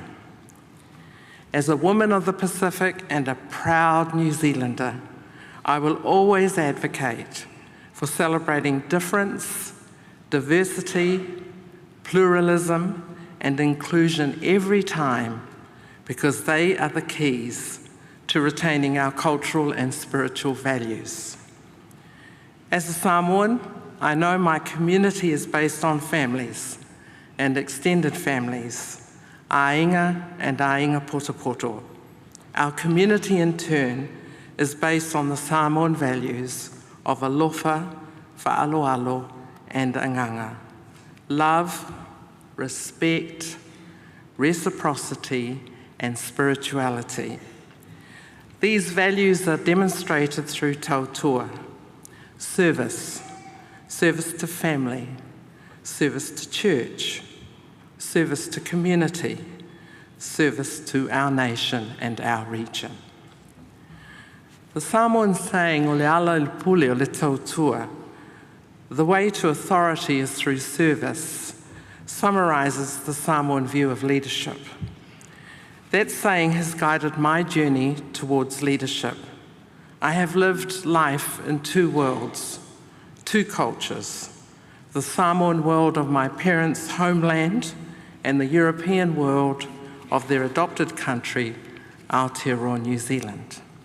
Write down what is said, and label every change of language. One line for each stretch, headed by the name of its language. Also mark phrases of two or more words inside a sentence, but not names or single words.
English: As a woman of the Pacific and a proud New Zealander, I will always advocate for celebrating difference, diversity, pluralism, and inclusion every time, because they are the keys to retaining our cultural and spiritual values. As a Samoan, I know my community is based on families and extended families, ainga and
Samoan: ainga poto.
English: Our community in turn is based on the Samoan values of
Samoan: alofa, fa'aloalo,
English: and anganga. Love, respect, reciprocity, and spirituality. These values are demonstrated through tautua, service to family, service to church, service to community, service to our nation and our region. The Samoan saying,
Samoan: o le ala le pule o le tautua,
English: the way to authority is through service, summarizes the Samoan view of leadership. That saying has guided my journey towards leadership. I have lived life in two worlds, two cultures, the Samoan world of my parents' homeland and the European world of their adopted country, Aotearoa, New Zealand.